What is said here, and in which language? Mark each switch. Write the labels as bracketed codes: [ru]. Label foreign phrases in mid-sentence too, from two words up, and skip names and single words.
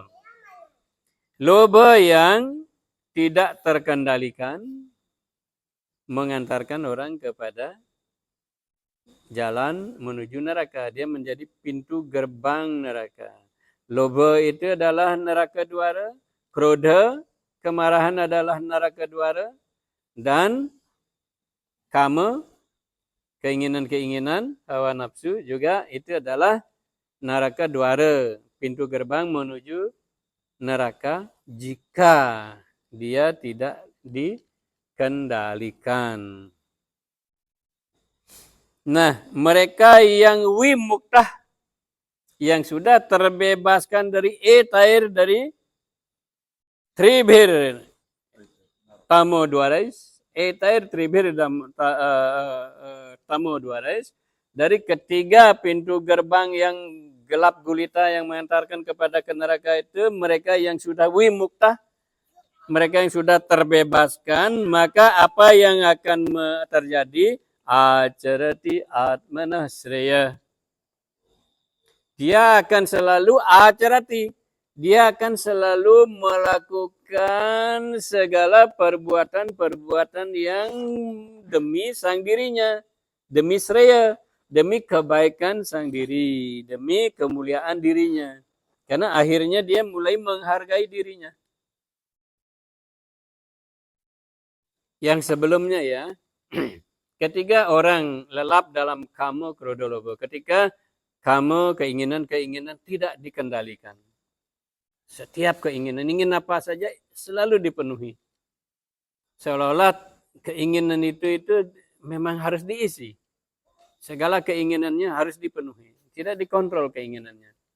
[id] Lobha yang tidak terkendalikan mengantarkan orang kepada jalan menuju neraka. Dia menjadi pintu gerbang neraka. Lobha itu adalah [sa] neraka dwara. [id] Krodha, kemarahan adalah [sa] neraka dwara. [id] Dan kama, keinginan-keinginan, hawa nafsu juga itu adalah [sa] neraka dwara, [id] pintu gerbang menuju neraka jika dia tidak dikendalikan. Nah, mereka yang wimuktah, yang sudah terbebaskan dari etair, dari [sa] tribhir tamo dwarais, etair tribhir tamo dwarais, [id] dari ketiga pintu gerbang yang gelap gulita yang mengantarkan kepada neraka itu, mereka yang sudah wimuktah, mereka yang sudah terbebaskan, maka apa yang akan terjadi? [sa] Acarati atmanah sreya. [id] Dia akan selalu acarati. Dia akan selalu melakukan segala perbuatan-perbuatan yang demi sang dirinya. Demi sreya. Demi kebaikan sang diri. Demi kemuliaan dirinya. Karena akhirnya dia mulai menghargai dirinya. Yang sebelumnya ya. Ketika orang lelap dalam [sa] kama, krodha, lobha. [id] Ketika kama, keinginan-keinginan tidak dikendalikan. Setiap keinginan, ingin apa saja selalu dipenuhi. Seolah-olah keinginan itu memang harus diisi. Segala keinginannya harus dipenuhi. Tidak dikontrol keinginannya.